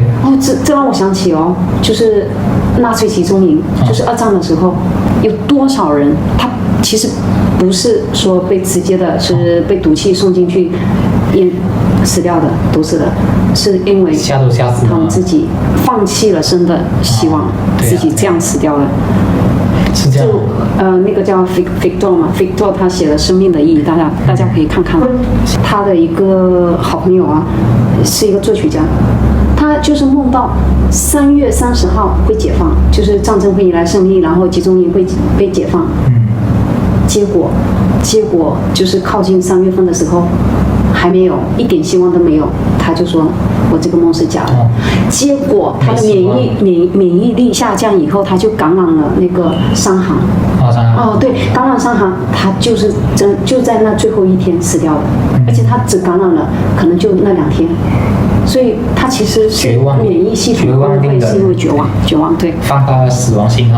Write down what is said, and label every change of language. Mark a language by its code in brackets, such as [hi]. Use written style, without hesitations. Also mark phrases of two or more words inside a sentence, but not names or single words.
[zh] 這讓我想起就是納粹集中營，就是2戰的時候，有多少人他其實不是說被直接的，是被毒氣送進去死掉的，毒死的，是因為他們自己放棄了生的希望，自己這樣死掉了。就那個叫 Victor 嘛 ，Victor 他寫了《生命的意義》，大家可以看看。他的一個好朋友啊，是一個作曲家，他就是夢到3月30號會解放，就是戰爭會迎來勝利，然後集中營會被解放。結果就是靠近3月份的時候，還沒有一點希望都沒有，他就說我這個夢是假的。結果他的免疫力下降以後，他就感染了那個傷寒。對，感染傷寒，他就在那最後1天死掉了，而且他只感染了可能就那2天。所以他其實是免疫系統崩潰，是因為絕望，對，放大了死亡信號。